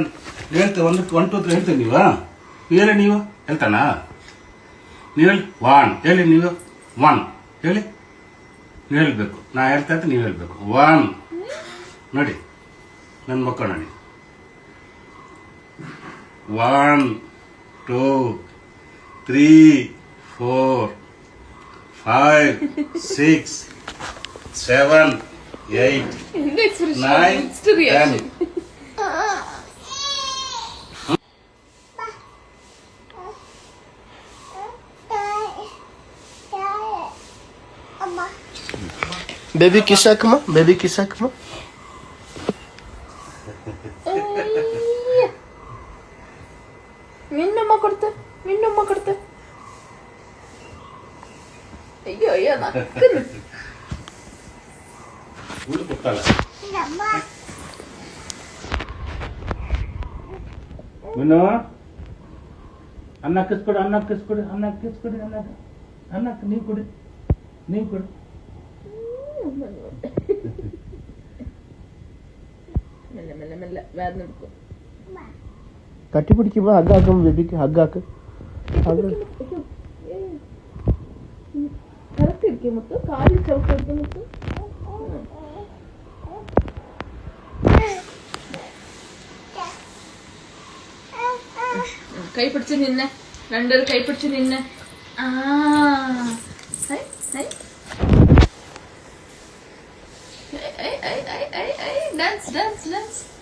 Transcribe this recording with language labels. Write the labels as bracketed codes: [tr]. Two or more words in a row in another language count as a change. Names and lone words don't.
[kn] ಹೇಳ್ತೆ 1, 2, 3 ಹೇಳ್ತೀನಿ ನೀವಾ ಹೇಳಿ ನೀವು ಹೇಳ್ತಾನಾ ನೀವು ಹೇಳಿ 1 ಹೇಳಿ ನೀವು 1 ಹೇಳಿ ನೀವು ಹೇಳಬೇಕು ನಾ ಹೇಳ್ತಾ ಇದ್ದೆ ನೀವು ಹೇಳಬೇಕು 1 ನೋಡಿ ನನ್ನ ಮಕ್ಕಳು ನೋಡಿ 1, 2, 3, 4, 5, 6, 7, 8, 9, 10. [en] Baby kiss ಹಾಕಮ್ಮ baby kiss ಹಾಕಮ್ಮ [kn] ನಿನ್ನಮ್ಮ ಕೊಡ್ತೆ ಅಯ್ಯೋ ಅಯ್ಯೋ ನಕ್ಕನು ಹುಳು ಕೊಟ್ಟಲ್ಲ ಮಿನ್ನು ಅನ್ನ ಕಿಸ್ಕೊಡು ಅನ್ನಕ್ಕೆ ನೀವು ಕೊಡಿ [ml] ಮೆಲ್ಲ വേദന എടുക്കും കട്ടി പിടിക്കുമ്പോ ഹഗ്ഗാക്കും ബേബിക്ക് ഹഗ്ഗാക്ക് കറക്റ്റ് മുത്ത് കാലിൽ ചവിട്ടി മുത്ത് കൈ പിടിച്ച് നിന്നെ രണ്ടൊരു കൈ പിടിച്ച് നിന്നെ ഡാൻസ്